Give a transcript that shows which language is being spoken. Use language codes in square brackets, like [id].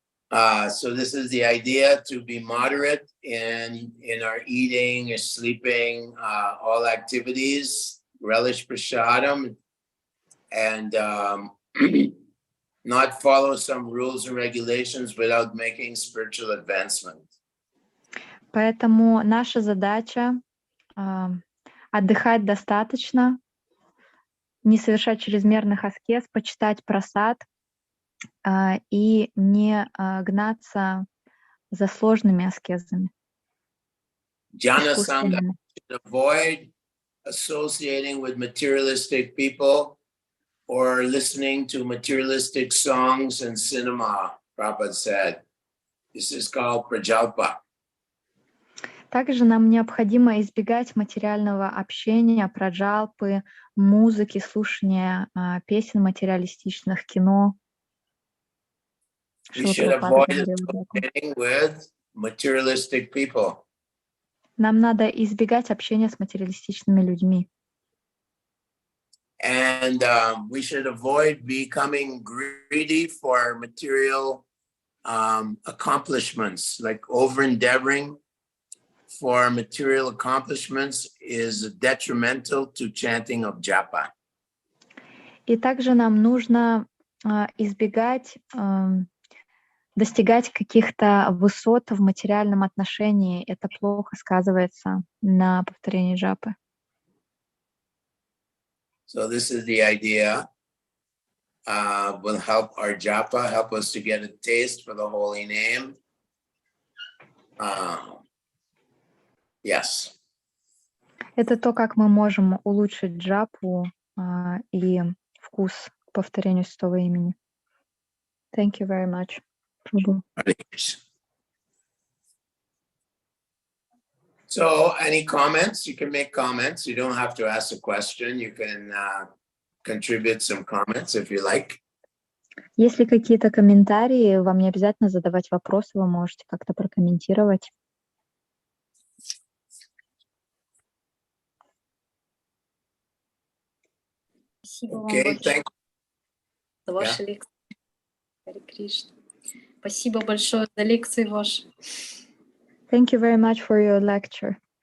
[en] So this is the idea, to be moderate in our eating or sleeping, all activities, relish prasadam, and not follow some rules and regulations without making spiritual advancement. [ru] Поэтому наша задача отдыхать достаточно, не совершать чрезмерных аскез, почитать прасад и не гнаться за сложными аскезами. [en] Jana Sangha, should avoid associating with materialistic people or listening to materialistic songs and cinema, Prabhupada said. This is called prajalpa. [ru] Также нам необходимо избегать материального общения, праджалпы, музыки, слушания песен материалистичных, кино. [en] We should avoid associating with materialistic people. [ru] Нам надо избегать общения с материалистичными людьми. [en] And we should avoid becoming greedy for material accomplishments, like over-endeavoring for material accomplishments is detrimental to chanting of japa. [ru] И также нам нужно избегать достигать каких-то высот в материальном отношении. Это плохо сказывается на повторении джапы. [en] So this is the idea. Will help our japa, help us to get a taste for the holy name. Yes. [ru] Это то, как мы можем улучшить джапу и вкус к повторению святого имени. [en] Thank you very much, Prabhu. So, any comments? You can make comments. You don't have to ask a question. You can contribute some comments if you like. [ru] Если какие-то комментарии, вам не обязательно задавать вопросы, вы можете как-то прокомментировать. Спасибо вам большое за ваши лекции. Харе Кришна. Спасибо большое за лекции ваши. [en] Thank you very much for your lecture.